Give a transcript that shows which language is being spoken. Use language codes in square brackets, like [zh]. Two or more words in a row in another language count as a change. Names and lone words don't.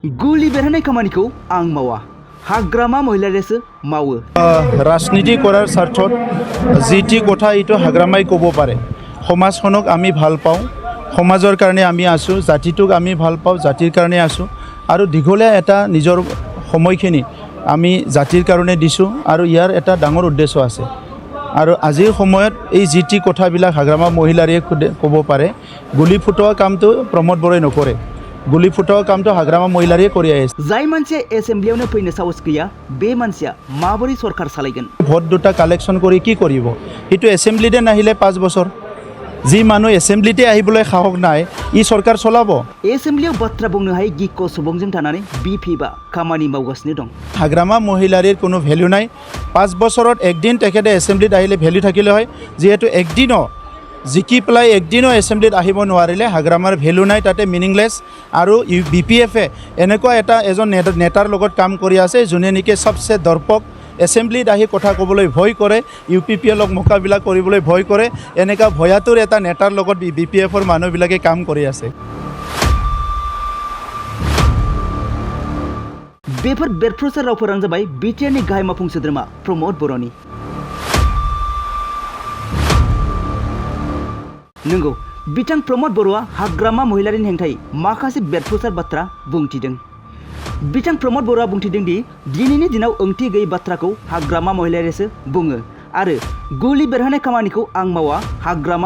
[brx] गुलि बेरहोनाय खामानिखौ आं मावा हाग्रामा महिलायासो मावो [as] राजनीति কৰাৰ স্বাৰ্থত যি কথা এইটো হাগ্ৰামাই ক'ব পাৰে সমাজখনক আমি ভাল পাওঁ সমাজৰ কাৰণে আমি আছোঁ জাতিটোক আমি ভাল পাওঁ জাতিৰ কাৰণে আছোঁ আৰু দীঘলীয়া এটা নিজৰ সময়খিনি আমি জাতিৰ কাৰণে দিছোঁ আৰু ইয়াৰ এটা ডাঙৰ উদ্দেশ্য আছে আৰু আজিৰ সময়ত এই যি কথাবিলাক হাগ্ৰামা মহিলাৰে ক'ব পাৰে গুলি ফুটোৱা কামটো প্ৰমোদ বৰাই নকৰে গুলি ফুটাও কামটো হাগ্ৰামা মহিলাৰি কৰি আছে [brx] जाय मानसिया एसेम्ब्लियावनो फैनो साहस गैया बे मानसिया माबोरै सरकार सालायगोन [as] ভোট দুটা কালেকশ্যন কৰি কি কৰিব এইটো এছেম্বলিতে নাহিলে 5 বছৰ যি মানুহ এছেম্বলিতে আহিবলৈ সাহস নাই ই सरकार চলাব [brx] एसेम्ब्लियाव बाथ्रा बुंनो हायै गिख' सुबुंजों थानानै बिपिबा खामानि मावगासिनो दं [as] हाग्रामा महिलारिৰ কোনো ভ্যালু নাই 5 বছৰত একদিন তেখেতে এছেম্বলিত আহিলে ভ্যালু থাকিলে হয় যেহেতু একদিনও জিকি পেলাই একদিনও এছেম্বলিত আহিব নোৱাৰিলে হাগ্ৰামাৰ ভ্যালু নাই তাতে মিনিংলেছ আৰু বিপিএফে এনেকুৱা এজন নেতাৰ লগত কাম কৰি আছে যোনে নেকি সবচে দৰ্পক এছেম্বলিত আহি কথা ক'বলৈ ভয় কৰে ইউপিপিএলক মোকাবিলা কৰিবলৈ ভয় কৰে এনেকুৱা ভয়াতুৰ এটা নেতাৰ লগত বিপিএফৰ মানুহবিলাকে কাম কৰি আছে [brx] बेफोर बेरफ्रुसार रावफोरानो जाबाय बिटिआरनि गाहाय मावफुं सोद्रोमा प्रमोद बर'नि नंगौ बिथां प्रमोद बर'आ हाग्रामा महिलारिनि हेंथायै माखासे बेरफ्रुसार बाथ्रा बुंथिदों बिथां प्रमोद बर'आ बुंथिदों दि दिनैनि दिनाव ओंथि गैयै बाथ्राखौ हाग्रामा महिलारियासो बुङो आरो गुलि बेरहोनाय खामानिखौ आं मावा हाग्रामा